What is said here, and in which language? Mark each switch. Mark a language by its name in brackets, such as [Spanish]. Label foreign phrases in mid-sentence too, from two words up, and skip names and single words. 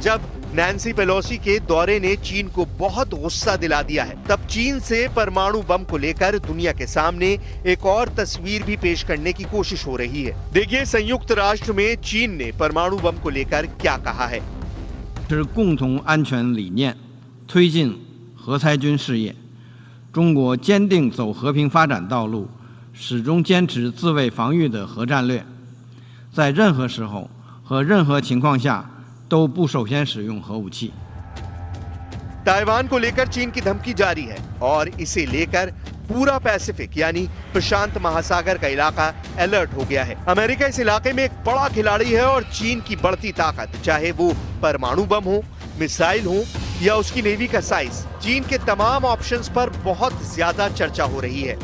[Hindi] जब नैन्सी पेलोसी के दौरे ने चीन को बहुत गुस्सा दिला दिया है, तब चीन से परमाणु बम को लेकर दुनिया के सामने एक और तस्वीर भी पेश करने की कोशिश हो रही है। देखिए संयुक्त राष्ट्र में चीन ने परमाणु बम को लेकर क्या कहा है। [Chinese] 是共同安全理念，推进核裁军事业。中国坚定走和平发展道路，始终坚持自卫防御的核战略。在任何时候， 和任何情况下都不首先使用核武器。 [Hindi] ताइवान को लेकर चीन की धमकी जारी है और इसे लेकर पूरा पैसिफिक यानी प्रशांत महासागर का इलाका अलर्ट हो गया है। अमेरिका इस इलाके में एक बड़ा खिलाड़ी है और चीन की बढ़ती ताकत, चाहे वो परमाणु बम हो, मिसाइल हो या उसकी नेवी का साइज, चीन के तमाम ऑप्शंस पर बहुत ज्यादा चर्चा हो रही है।